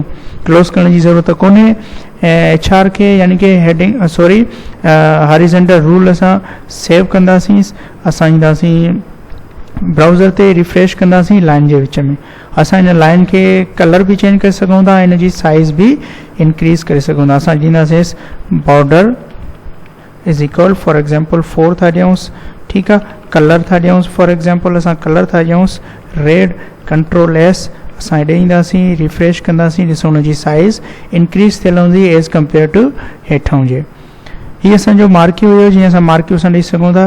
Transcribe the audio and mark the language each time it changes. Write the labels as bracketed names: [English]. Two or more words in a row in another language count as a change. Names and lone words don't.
[Sindhi] क्लोज़ करण जी ज़रूरत कोन्हे। HR खे यानी कि [English] heading horizontal rule [Sindhi] असां सेव कंदासीं। असां ईंदासीं ब्राउज़र ते रिफ्रेश कंदासीं लाइन जे विच में। असां हिन लाइन खे कलर बि चेंज करे सघूं था, हिन जी साइज़ बि इंक्रीज़ करे सघूं था। असां ॾींदासीं [English] border is equal for example [Sindhi] 4 था ॾियूंसि। ठीकु आहे। कलर था ॾियूंसि [English] for example [Sindhi] असां कलर था ॾियूंसि रेड। Ctrl+S असां हेॾे ईंदासीं, रिफ्रेश कंदासीं। ॾिसो हुन जी साइज़ इंक्रीज़ थियल हूंदी [English] as compare to [Sindhi] हेठां हुजे। हीअ असांजो मार्कियूं हुयो। जीअं असां मार्कियूं असां ॾेई सघूं था।